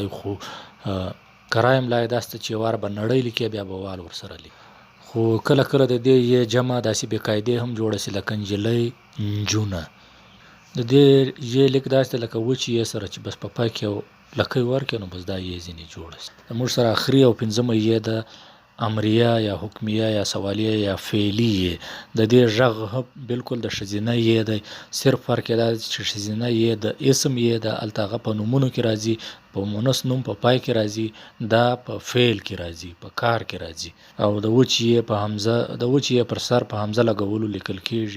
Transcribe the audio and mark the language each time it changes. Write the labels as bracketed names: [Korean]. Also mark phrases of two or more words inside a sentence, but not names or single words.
[Pashto] خو کره املا یې داسې چې وار به نړۍ لیکي بیا به وال ورسره لیکي. خو کله کله د دې یې جمع داسې بې قاعدې هم جوړه شي، لکه نجلۍ، نجونه. د دې یې لیک داسې لکه وچې یې سره چې بس په پای کې یو لکۍ ورکړي نو بس دا یې ځینې جوړه شي. د موږ سره اخري او پنځمه یې ده امریه یا حکمیه یا سوالیه یا فعلی یې. د دې غږ بالکل د ښځینه یې دی، صرف فرق یې دا دی چې ښځینه یې د اسم یې د هلته هغه په نومونو کې راځي، په مونث نوم په پای کې راځي، دا په فعل کې راځي، په کار کې راځي. او د وچ یې په حمزه، د وچ یې پر سر په حمزه لګولو لیکل کېږي.